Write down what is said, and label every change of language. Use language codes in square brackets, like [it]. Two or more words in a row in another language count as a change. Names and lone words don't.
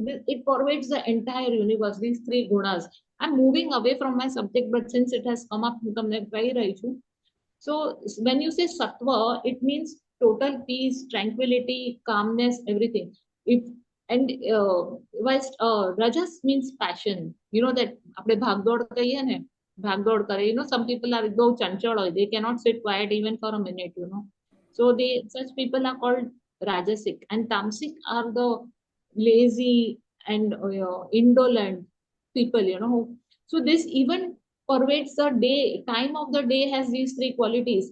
[en] It pervades the entire universe, these three gunas. I'm moving away from my subject, but since it has come up, so when you say sattva, it means total peace, tranquility, calmness, everything. If and whilst rajas means passion. You know that [gu] આપણે ભાગદોડ કહીએ ને ભાગદોડ કરે. [en] You know, some people are [gu] બહુ ચંચળ હોય. [en] They cannot sit quiet even for a minute, you know. So they such people are called rajasic, and tamasic are the lazy and indolent people, you know. So this even pervades the day. Time of the day has these three qualities.